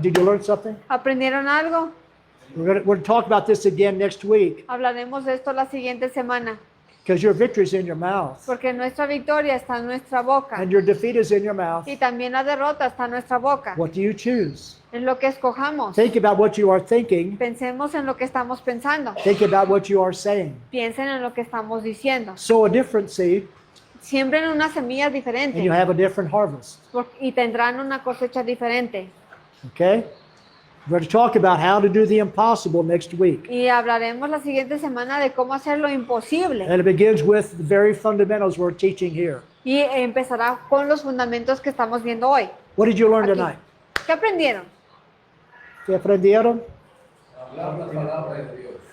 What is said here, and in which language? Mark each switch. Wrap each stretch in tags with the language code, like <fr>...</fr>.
<en>Did you learn something?</en> <es>¿Aprendieron algo?</es> <en>We're going to talk about this again next week</en> <es>Hablaremos de esto la siguiente semana,</es> <en>because your victory is in your mouth</en> <es>porque nuestra victoria está en nuestra boca</es> <en>and your defeat is in your mouth.</en> <es>y también la derrota está en nuestra boca.</es> <en>What do you choose?</en> <es>Es lo que escojamos.</es> <en>Think about what you are thinking.</en> <es>Pensemos en lo que estamos pensando.</es> <en>Think about what you are saying.</en> <es>Piensen en lo que estamos diciendo.</es> <en>Sow a different seed</en> <es>Siembren una semilla</es> <en>and</en> <es>diferente</es> <en>you have a different harvest.</en> <es>y tendrán una cosecha diferente.</es> <en>Okay? We're going to talk about how to do the impossible next week.</en> <es>Y hablaremos la siguiente semana de cómo hacer lo imposible.</es> <en>And it begins with the very fundamentals we're teaching here.</en> <es>Y empezará con los fundamentos que estamos viendo hoy.</es> <en>What did you learn</en> <es>Aquí.</es> <en>tonight?</en> <es>¿Qué aprendieron? ¿Qué aprendieron? Hablar la palabra de Dios.</es>